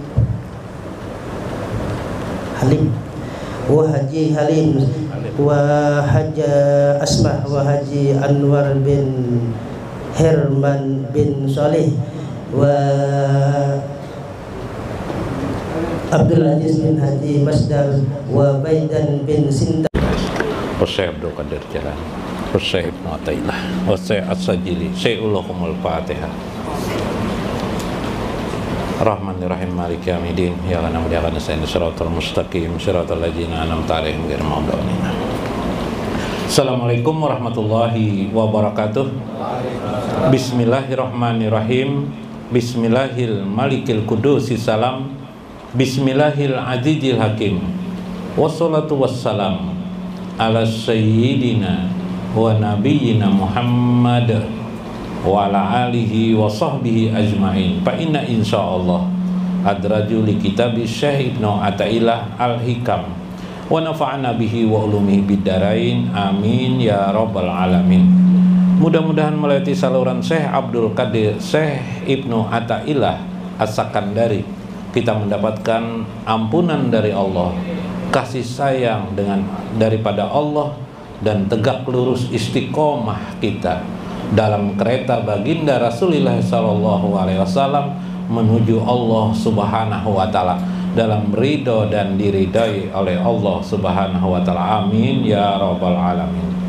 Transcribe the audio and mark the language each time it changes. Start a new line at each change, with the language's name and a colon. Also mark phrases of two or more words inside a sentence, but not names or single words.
Arabic: Halim, wa Haji Halim, wa Haja Asmah, wa Haji Anwar bin Herman bin Saleh, wa Abdul Aziz bin Haji Masdar, wa Baidan bin Sinta, wa Syekh Abdul Qadir Jalan, wa Syekh Ibnu Athaillah, wa Syekh As-Sajili, Syekhul Fatihah. الرحمن الرحيم مالك يوم الدين إياك نعبد وإياك نستعين الصراط المستقيم صراط الذين أنعمت عليهم غير المغضوب عليهم. السلام عليكم ورحمة الله وبركاته. بسم الله الرحمن الرحيم. بسم الله الملك القدوس السلام. بسم الله العزيز الحكيم. والصلاة والسلام على سيدنا ونبينا محمد وعلى آله وصحبه أجمعين. فإن إن شاء الله أدرج لكتاب شيخ ابن عطاء الله الحكم ونفعنا به وعلومه بالدارين، آمين يا رب العالمين.
Malay: Mudah-mudahan melalui saluran Syekh Abdul Qadir Syekh Ibnu Athaillah As-Sakandari kita mendapatkan ampunan dari Allah, kasih sayang daripada Allah, dan tegak lurus istiqomah kita dalam kereta baginda Rasulullah SAW menuju Allah
Arabic: سبحانه وتعالى
Malay: dalam ridho dan diridai oleh Allah
Arabic: سبحانه وتعالى, آمين يا رب العالمين.